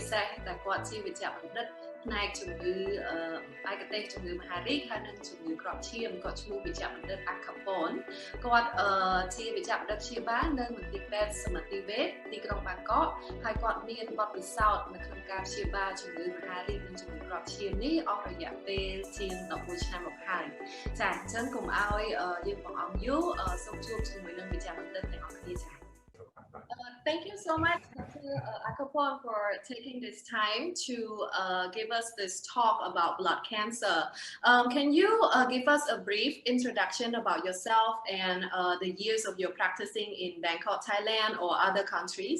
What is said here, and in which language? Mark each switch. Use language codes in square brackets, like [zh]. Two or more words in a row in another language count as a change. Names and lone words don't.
[km] សេសតែគាត់ជាវិជ្ជបណ្ឌិតផ្នែកជំងឺឯកទេសជំងឺមហារីកហើយនិងជំងឺគ្រាប់ឈាមគាត់ឈ្មោះវិជ្ជបណ្ឌិត Acapon គាត់ជាវិជ្ជបណ្ឌិតព្យាបាលនៅមន្ទីរពេទ្យសមត្ថវេទទីក្រុងបាងកកហើយគាត់មានបទពិសោធន៍នៅក្នុងការព្យាបាលជំងឺមហារីកនិងជំងឺគ្រាប់ឈាមនេះអស់រយៈពេលជាង11ឆ្នាំមកហើយចាអញ្ចឹងកុំឲ្យយើងបង្អង់យូរសូមជួបជាមួយនឹងវិជ្ជបណ្ឌិតទាំងអស់គ្នាចា [en] Thank you so much, Dr. Acapon, for taking this time to give us this talk about blood cancer. Can you give us a brief introduction about yourself and the years of your practicing in Bangkok, Thailand, or other countries?